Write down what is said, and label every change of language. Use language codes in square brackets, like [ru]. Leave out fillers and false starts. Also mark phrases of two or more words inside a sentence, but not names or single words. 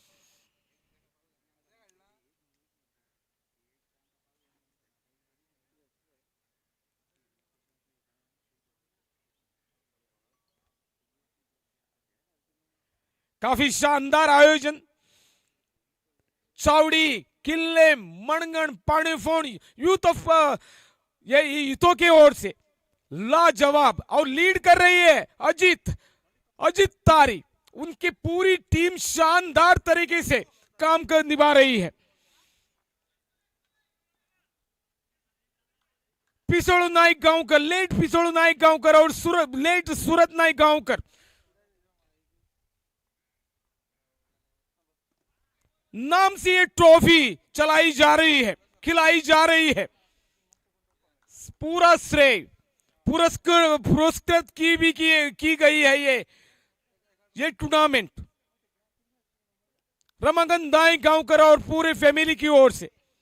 [hi] काफी शानदार आयोजन, चावड़ी, किल्ले, मणगण, पाणीफोन ये यूथों की ओर से लाजवाब, और लीड कर रही है अजित तारी। उनकी पूरी टीम शानदार तरीके से काम कर निभा रही है। पिसोड़ू नाइक गांवकर, लेट पिसोड़ू नाइक गांवकर और लेट सूरत नाइक गांवकर, नाम से ये ट्रॉफी चलाई जा रही है, खिलाई जा रही है। पूरा श्रेय पुरस्कृत की गई है ये टूर्नामेंट रमाकांत नाइक गांवकर और पूरे फैमिली की ओर से।